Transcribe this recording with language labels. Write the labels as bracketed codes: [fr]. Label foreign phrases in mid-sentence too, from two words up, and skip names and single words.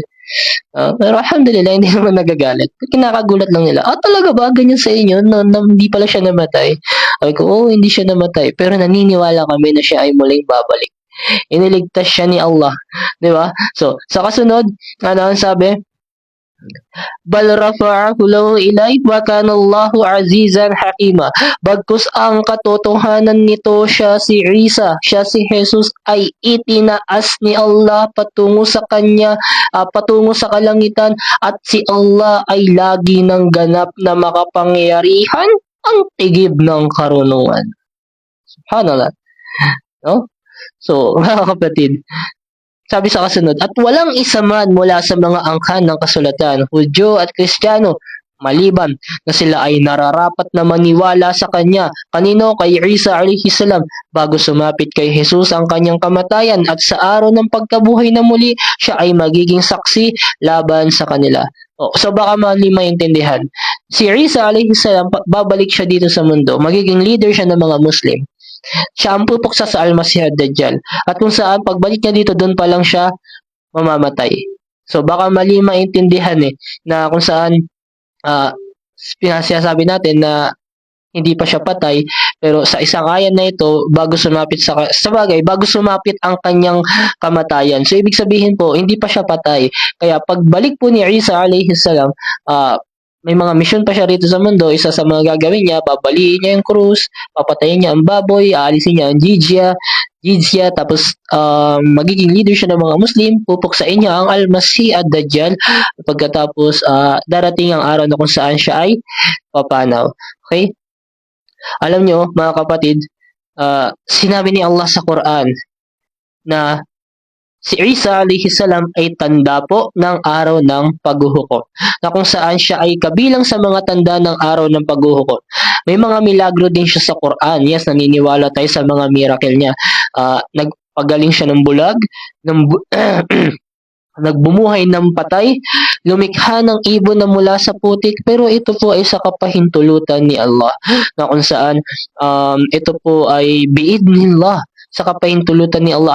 [tl] Pero alhamdulillah, hindi naman nagagalit. Kinakagulat lang nila. Talaga ba? Ganyan sa inyo? Hindi pala siya namatay. Sabi ko, hindi siya namatay. Pero naniniwala kami na siya ay muling babalik. Iniligtas siya ni Allah. Di ba? So, sa kasunod, ano ang sabi? [ar] بل رفعه له إلي وكان الله عزيزا حكيما. [tl] Bagkus ang katotohanan nito siya si Isa, siya si Jesus ay itinaas ni Allah patungo sa kanya, patungo sa kalangitan at si Allah ay lagi ng ganap na makapangyarihan ang tigib ng karunungan. Subhanallah. No? So, mga kapatid, sabi sa kasunod, at walang isa man mula sa mga angkan ng kasulatan, Hudyo at Kristiyano, maliban na sila ay nararapat na maniwala sa kanya. Kanino? Kay Isa [ar] عليه السلام. [tl] Bago sumapit kay Jesus ang kanyang kamatayan at sa araw ng pagkabuhay na muli, siya ay magiging saksi laban sa kanila. So baka mali maintindihan. Si Isa [ar] عليه السلام, [tl] babalik siya dito sa mundo. Magiging leader siya ng mga Muslim. Siya ang pupuksa sa Al-Masih ad-Dajjal. At kung saan, pagbalik niya dito, doon pa lang siya mamamatay. So baka mali maintindihan na kung saan ah sinasabi natin na hindi pa siya patay, pero sa isang ayan na ito, bago sumapit ang kanyang kamatayan. So ibig sabihin po, hindi pa siya patay. Kaya pagbalik po ni Isa [ar] عليه السلام, [tl] may mga mission pa siya rito sa mundo. Isa sa mga gagawin niya, babaliin niya yung krus, papatayin niya ang baboy, aalisin niya ang jizya, tapos magiging leader siya ng mga Muslim, pupuksain niya ang Al-Masih ad-Dajjal, pagkatapos darating ang araw na kung saan siya ay papanaw. Okay? Alam nyo, mga kapatid, sinabi ni Allah sa Quran na si Isa [ar] عليه السلام [tl] ay tanda po ng araw ng paghuhukom, na kung saan siya ay kabilang sa mga tanda ng araw ng paghuhukom. May mga milagro din siya sa Quran. Yes, naniniwala tayo sa mga miracle niya. Nagpagaling siya ng bulag, nagbumuhay ng patay, lumikha ng ibon na mula sa putik, pero ito po ay sa kapahintulutan ni Allah, na kung saan ito po ay biidnillah, sa kapahintulutan ni Allah.